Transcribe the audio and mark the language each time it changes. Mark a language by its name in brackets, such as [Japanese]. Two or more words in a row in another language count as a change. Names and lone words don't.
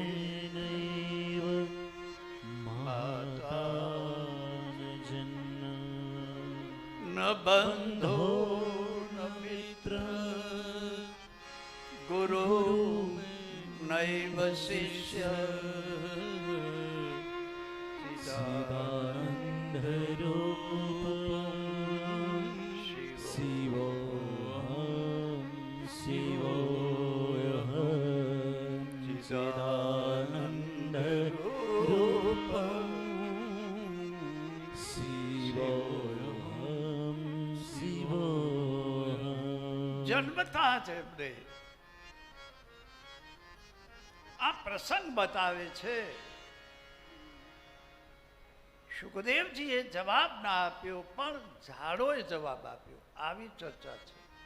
[Sanskrit] नैव माता न बंधो न मित्र गुरु नैव शिष्य चिदानंद रूपम शिवोहम शिवोहम चिदानंद रूपम शिवोहम शिवोहम. [Gujarati] જન્મતા જ એમને આ પ્રસંગ બતાવે છે. સુખદેવજીએ જવાબ ના આપ્યો, પણ ઝાડોએ જવાબ આપ્યો. આવી ચર્ચા છે.